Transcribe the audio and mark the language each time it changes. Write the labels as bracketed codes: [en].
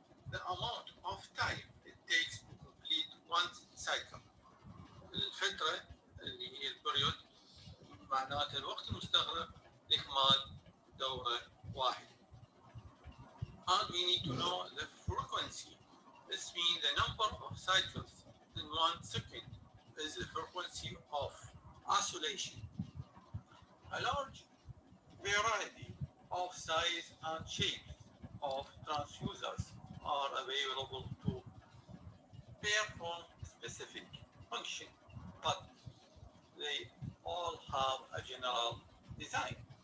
[en] the amount of time it takes to complete one cycle. [ar] الفترة اللي هي البريود معناته الوقت المستغرق لإكمال دورة واحدة. [en] And we need to know the frequency. This means the number of cycles in 1 second is the frequency of oscillation. A large variety of size and shapes of transducers are available to perform specific function, but they all have a general design.